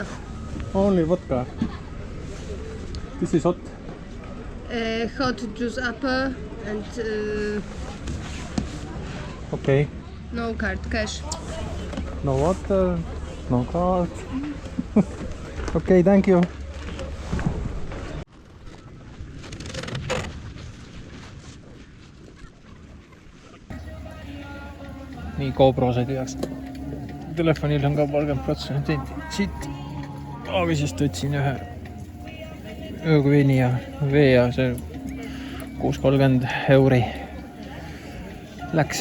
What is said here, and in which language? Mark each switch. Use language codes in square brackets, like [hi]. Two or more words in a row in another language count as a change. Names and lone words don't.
[en] Only vodka. This is hot. Hot juice apple and Okay. no card, cash. No water, no card. Okay, thank you. [et] nii, GoPro-s ei teaks. Telefonil on ka 30% siit. Aga siis võtsin ühe öökveini ja vee ja see 6,30 euri läks.